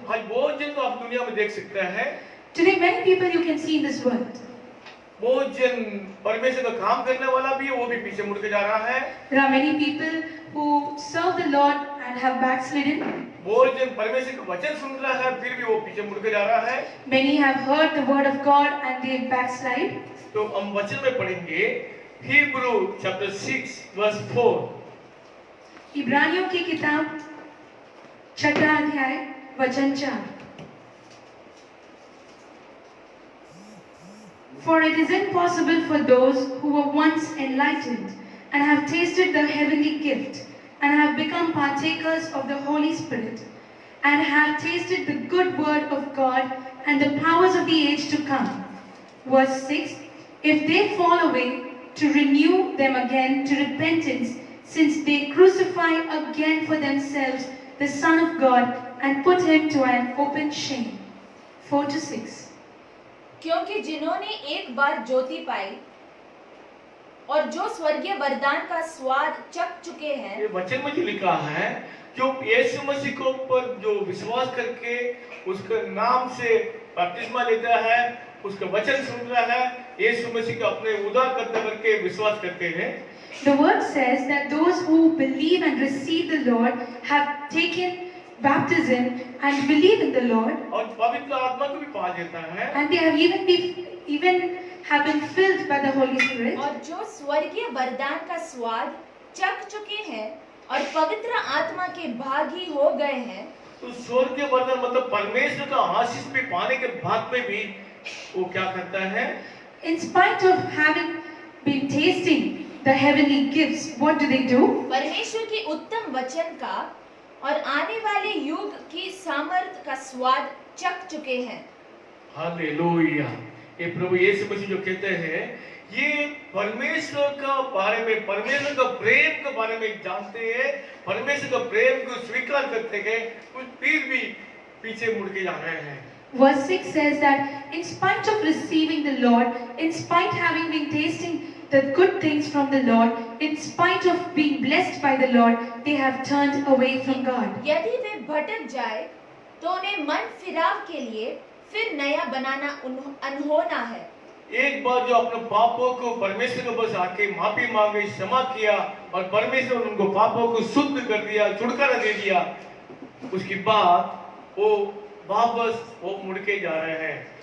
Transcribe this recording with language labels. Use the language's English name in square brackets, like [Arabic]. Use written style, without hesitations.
[Hindi] आज बहुत जन तो आप दुनिया में देख सकते हैं। [English] Today many people you can see in this world. [Hindi] बहुत जन परमेश्वर का काम करने वाला भी है, वो भी पीछे मुड़ के जा रहा है। [English] There are many people who serve the Lord and have backslidden. [Hindi] बहुत जन परमेश्वर का वचन सुन रहा है, फिर भी वो पीछे मुड़ के जा रहा है। [English] Many have heard the word of God and they backslide. [Hindi] तो हम वचन में पढ़ेंगे [English] Hebrew chapter 6 verse 4। [Hindi] इब्रानियों की किताब 6 अध्याय वचन 4। [English] For it is impossible for those who were once enlightened and have tasted the heavenly gift and have become partakers of the Holy Spirit and have tasted the good word of God and the powers of the age to come. Verse 6, if they fall away, to renew them again to repentance, since they crucify again for themselves the Son of God and put him to an open shame. 4 to 6. [Hindi] क्योंकि जिन्होंने एक बार ज्योति पाई और जो स्वर्गीय वरदान का स्वाद चख चुके हैं, ये वचन में जो लिखा है, जो यीशु मसीह के ऊपर जो विश्वास करके उसके नाम से बपतिस्मा लेता है, उसका वचन सुन रहा है, यीशु मसीह को अपने उद्धारकर्ता करके विश्वास करते हैं। [English] The word says that those who believe and receive the Lord have taken baptism and believe in the Lord, [Hindi] और पवित्र आत्मा को भी पा देता है। [English] and they have even have been filled by the Holy Spirit. [Hindi] और जो स्वर्गीय वरदान का स्वाद चख चुके हैं और पवित्र आत्मा के भागी हो गए हैं। तो स्वर्गीय वरदान मतलब परमेश्वर का आशीष भी पाने के बाद में भी वो क्या करता है? [English] In spite of having been tasting the heavenly gifts, what do they do? [Hindi] परमेश्वर के उत्तम वचन का और आने वाले युग की सामर्थ का स्वाद चख चुके हैं। हालेलुया। ये प्रभु यीशु मसीह जो कहते हैं, ये परमेश्वर का बारे में, परमेश्वर का प्रेम के बारे में जानते हैं, परमेश्वर का प्रेम को स्वीकार करते हैं, फिर भी पीछे मुड़ के जा रहे हैं। [English] Verse 6 says that in spite of receiving the Lord, in spite having been tasting the good things from the Lord, in spite of being blessed by the Lord, they have turned away from God. [Hindi] यदि वे भटक जाए तो उन्हें मन फिराव के लिए फिर नया बनाना अनहोना है। एक बार जो अपने पापों को परमेश्वर के पास आके माफी मांगे, क्षमा किया और परमेश्वर ने उनको पापों को शुद्ध कर दिया, छुटकारा दे दिया, उसके बाद वो वापस वो मुड़ के जा रहे हैं।